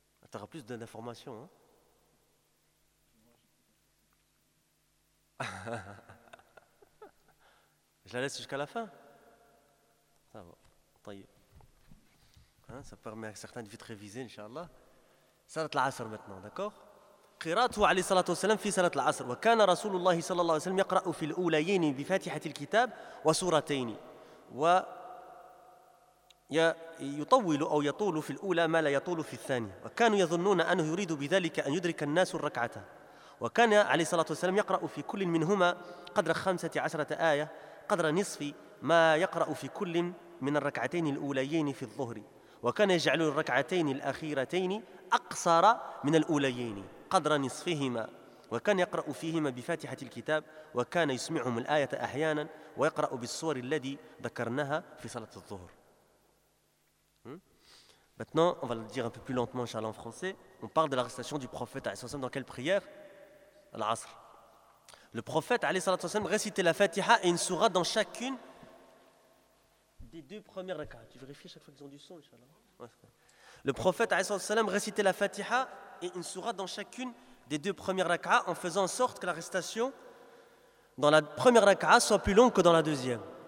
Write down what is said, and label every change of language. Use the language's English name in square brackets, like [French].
[French] Tu auras plus d'informations, hein? Je la laisse jusqu'à la fin. Ça va. Hein, ça permet à certains de vite réviser, inshallah. Salat al-Asr maintenant, d'accord? [Arabic] قراته عليه الصلاة والسلام في صلاة العصر وكان رسول الله صلى الله عليه وسلم يقرأ في الأوليين بفاتحة الكتاب وسورتين ويطول أو يطول في الأولى ما لا يطول في الثانية وكانوا يظنون أنه يريد بذلك أن يدرك الناس الركعة وكان عليه الصلاة والسلام يقرأ في كل منهما قدر 15 آية قدر نصف ما يقرأ في كل من الركعتين الأوليين في الظهر وكان يجعل الركعتين الأخيرتين أقصر من الأوليين قدر نصفهما وكان يقرأ فيهما بفاتحة الكتاب وكان يسمعهم الآية أحيانا ويقرأ بالصور التي ذكرناها في صلاة الظهر. [French] Maintenant, on va le dire un peu plus lentement, inchallah, en français. On parle de la récitation du prophète, alayhi sallam, dans quelle prière? Al-Asr. Le prophète, alayhi sallam, récitait la Fatiha et une sourate dans chacune des deux premières rak'ah. Tu vérifies chaque fois qu'ils ont du son, inchallah. Le prophète, alayhi sallam, récitait la Fatiha et une sourate dans chacune des deux premières rak'ah en faisant en sorte que la récitation dans la première rak'ah soit plus longue que dans la deuxième.